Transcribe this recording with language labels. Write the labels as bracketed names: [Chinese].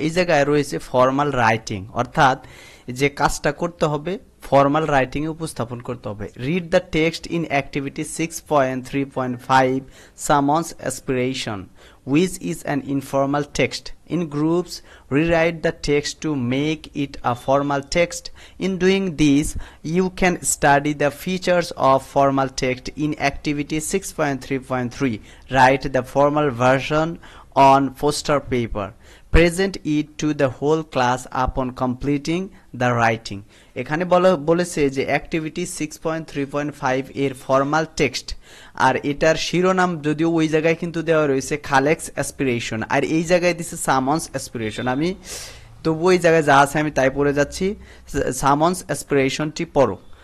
[Bangla] এই জায়গায় রয়েছে ফর্মাল রাইটিং, অর্থাৎ যে কাজটা করতে হবে ফর্মাল রাইটিং এ উপস্থাপন করতে হবে। [English] Read the text in activity 6.3.5 summons aspiration, which is an informal text. In groups, rewrite the text to make it a formal text. In doing this, you can study the features of formal text in activity 6.3.3. Write the formal version on poster paper. Present it to the whole class upon completing the writing. [Bangla] এখানে বলেছে যে activity 6.3.5 এর formal text, আর এটার শিরোনাম যদিও ওই জায়গায় কিন্তু দেওয়া রয়েছে খালেক্স অ্যাসপিরেশন, আর এই জায়গায় দিছে সামন্স অ্যাসপিরেশন। আমি তবু ওই জায়গায় যা আছে আমি তাই পড়ে যাচ্ছি। সামন্স অ্যাসপিরেশনটি পড়ো।